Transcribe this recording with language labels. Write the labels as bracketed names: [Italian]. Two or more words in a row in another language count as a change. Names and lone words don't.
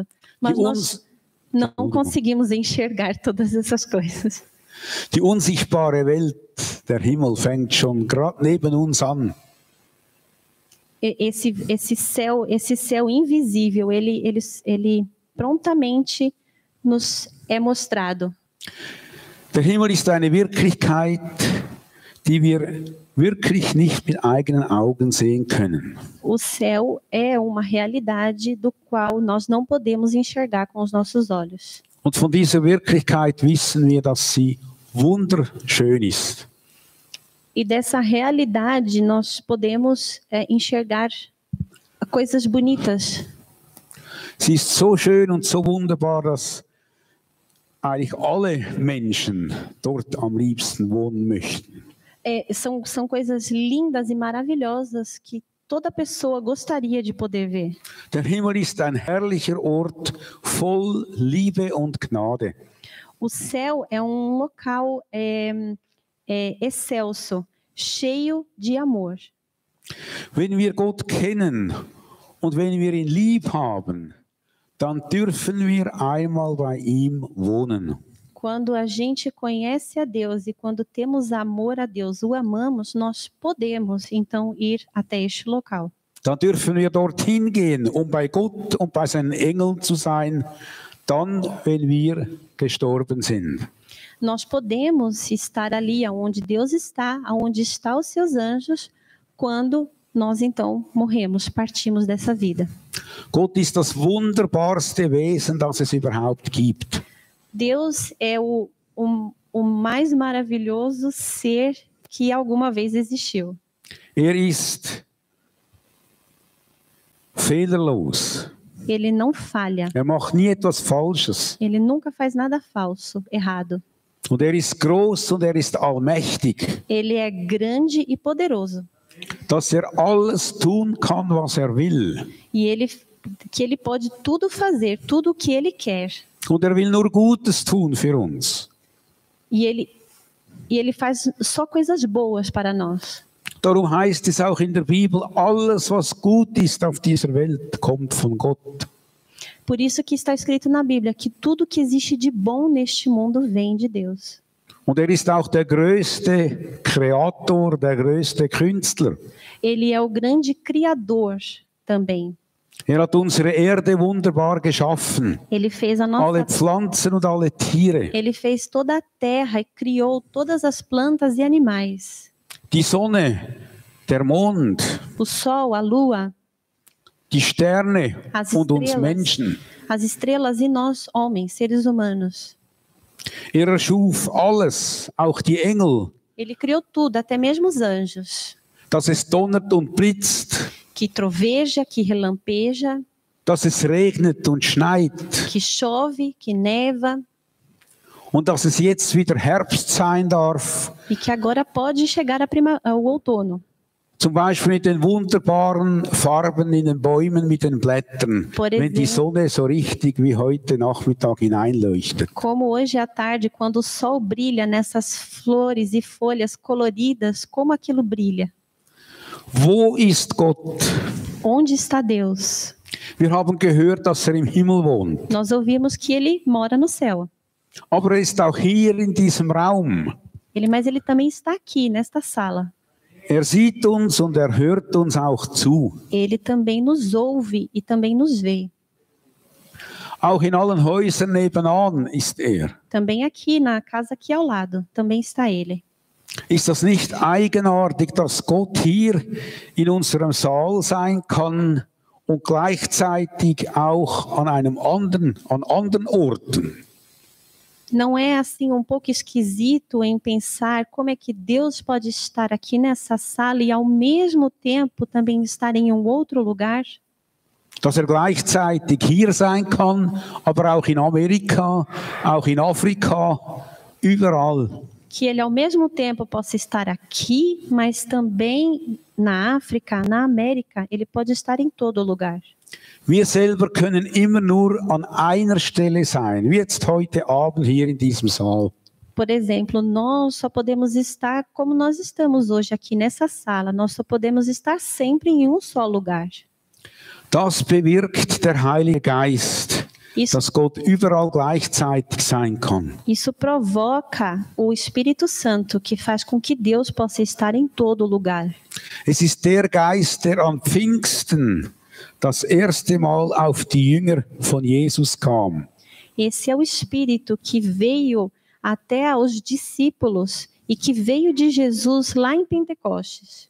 [Portuguese] Mas nós não conseguimos enxergar todas essas coisas. [German] Die unsichtbare Welt, der Himmel, fängt schon gerade neben uns an. [Portuguese] Esse céu invisível, ele prontamente nos é mostrado. [German] Der Himmel ist eine Wirklichkeit, die wir wirklich nicht mit eigenen Augen sehen können. [Portuguese] O céu é uma realidade do qual nós não podemos enxergar com os nossos olhos. [German] Und von dieser Wirklichkeit wissen wir, dass sie wunderschön ist. [Portuguese] E dessa realidade nós podemos enxergar coisas bonitas. [German] Sie ist so schön und so wunderbar, dass eigentlich alle Menschen dort am liebsten wohnen möchten. [Portuguese] São coisas lindas e maravilhosas que toda pessoa gostaria de poder ver. [German] Der Himmel ist ein herrlicher Ort voll Liebe und Gnade. [Portuguese] O céu é um local excelso, cheio de amor. [German] Wenn wir Gott kennen und wenn wir ihn lieb haben, dann dürfen wir einmal bei ihm wohnen. [Portuguese] Quando a gente conhece a Deus e quando temos amor a Deus, o amamos, nós podemos então ir até este local. [German] Dann dürfen wir dorthin gehen, bei Gott und bei seinen Engeln zu sein, dann, wenn wir gestorben sind. [Portuguese] Nós podemos estar ali onde Deus está, onde estão os seus anjos, quando nós então morremos, partimos dessa vida. [German] Gott ist das wunderbarste Wesen, das es überhaupt gibt. [Portuguese] Deus é o mais maravilhoso ser que alguma vez existiu. [German] Ist fehlerlos. [Portuguese] Ele não falha. [German] Macht nie etwas Falsches. [Portuguese] Ele nunca faz nada falso, errado. [German] Und ist groß und ist allmächtig. [Portuguese] Ele é grande e poderoso. [German] Dass alles tun kann, was will. [Portuguese] E que ele pode tudo fazer, tudo o que ele quer. [German] Und will nur Gutes tun für uns. [Portuguese] E ele faz só coisas boas para nós. [German] Darum heißt es auch in der Bibel, alles was gut ist auf dieser Welt kommt von Gott. [Portuguese] Por isso que está escrito na Bíblia que tudo que existe de bom neste mundo vem de Deus. [German] Und ist auch der größte Kreator, der größte Künstler. [Portuguese] Ele é o grande criador também. [German] Hat unsere Erde wunderbar geschaffen. [Portuguese] Ele fez a nossa [German] alle Pflanzen und alle Tiere. [Portuguese] Ele fez toda a terra e criou todas as plantas e animais. [German] Die Sonne, der Mond, [Portuguese] o sol, a lua, [German] die Sterne und uns Menschen. [Portuguese] As estrelas e nós, homens, seres humanos. [German] Schuf alles, auch die Engel. [Portuguese] Ele criou tudo, até mesmo os anjos. [German] Dass es donnert und blitzt. [Portuguese] Que troveja, que relampeja. [German] Dass es regnet und schneit. [Portuguese] Que chove, que neva. [German] Und dass es jetzt wieder Herbst sein darf. [Portuguese] E que agora pode chegar o outono. [German] Zum Beispiel mit den wunderbaren Farben in den Bäumen mit den Blättern, wenn die Sonne so richtig wie heute Nachmittag hineinleuchtet. [Portuguese] Como hoje à tarde, quando o sol brilha nessas flores e folhas coloridas, como aquilo brilha. [German] Wo ist Gott? [Portuguese] Onde está Deus? [German] Wir haben gehört, dass im Himmel wohnt. [Portuguese] Nós ouvimos que ele mora no céu. [German] Aber er ist auch hier in diesem Raum. [Portuguese] Mas ele também está aqui, nesta sala. [German] Er sieht uns und er hört uns auch zu. [Portuguese] Ele também nos ouve e também nos vê. [German] Auch in allen Häusern nebenan ist er. [Portuguese] Também aqui, na casa aqui ao lado, também está ele. [German] Ist das nicht eigenartig, dass Gott hier in unserem Saal sein kann und gleichzeitig auch an anderen Orten? [Portuguese] Não é assim um pouco esquisito em pensar como é que Deus pode estar aqui nessa sala e ao mesmo tempo também estar em um outro lugar? [German] Dass er gleichzeitig hier sein kann, aber auch in Amerika, auch in Afrika, überall. [Portuguese] Que ele ao mesmo tempo possa estar aqui, mas também na África, na América, ele pode estar em todo lugar. [German] Wir selber können immer nur an einer Stelle sein, wie jetzt heute Abend hier in diesem Saal. [Portuguese] Por exemplo, nós só podemos estar como nós estamos hoje aqui nessa sala. Nós só podemos estar sempre em um só lugar. [German] Das bewirkt der Heilige Geist, dass Gott überall gleichzeitig sein kann. [Portuguese] Isso provoca o Espírito Santo, que faz com que Deus possa estar em todo lugar. [German] Es ist der Geist, der am Pfingsten das erste Mal auf die Jünger von Jesus kam. [Portuguese] Esse é o Espírito que veio até aos discípulos e que veio de Jesus lá em Pentecostes.